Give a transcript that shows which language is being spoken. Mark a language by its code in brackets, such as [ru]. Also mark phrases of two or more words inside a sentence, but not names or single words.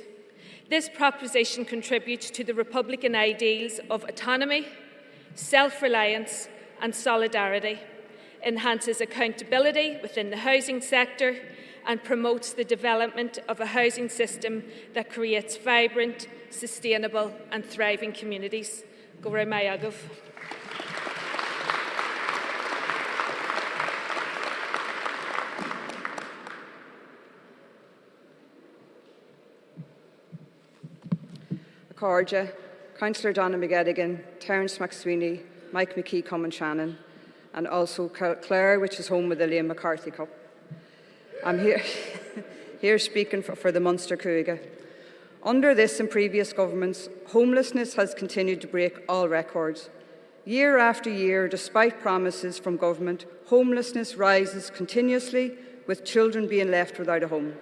[en] This proposition contributes to the Republican ideals of autonomy, self-reliance and solidarity, enhances accountability within the housing sector and promotes the development of a housing system that creates vibrant, sustainable and thriving communities. [ga] Go raibh maith agah. [en] Accordia, Councillor Donna McGettigan, Terence McSweeney, Mike McKee Common Shannon, and also Clare, which is home with the Liam McCarthy Cup. I'm here speaking for the Munster Cúige. Under this and previous governments, homelessness has continued to break all records. Year after year, despite promises from government, homelessness rises continuously, with children being left without a home.